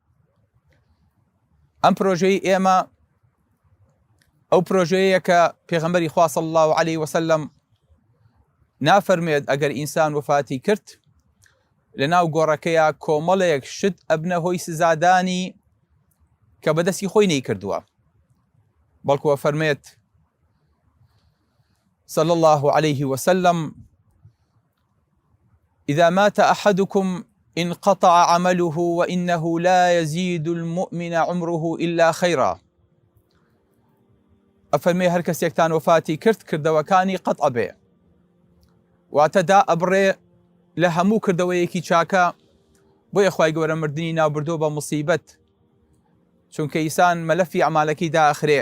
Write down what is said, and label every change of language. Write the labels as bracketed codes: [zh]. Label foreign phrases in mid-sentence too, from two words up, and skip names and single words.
[ckb] ئەم پرۆژەی ئێمە ئەو پرۆژەیە کە پێغەمبەری خوا [ar] صلی الله علیه وسلم [ckb] نافەرمێت ئەگەر ئینسان وفاتی کرد لەناو گۆڕەکەیە کۆمەڵێک شت ئەبنە هۆی سزادانی کە بەدەستی خۆی نەیکردووە، بەڵکووە فەرمێت [ar] صلى الله عليه وسلم: إذا مات أحدكم انقطع عمله وإنه لا يزيد المؤمن عمره إلا خيرا. [ckb] أفرمي هر کەسێکتان وفاتی کرد کردەوەکانی قەتع بێ، واتەدا ئەبڕێ لە هەموو کردەوەیەکی چاکە. بۆیە خوای گەورە مردنی ناوبردووە بە موسیبەت، چونکە ئینسان مەلەفی ئەعمالەکەی داخرێ.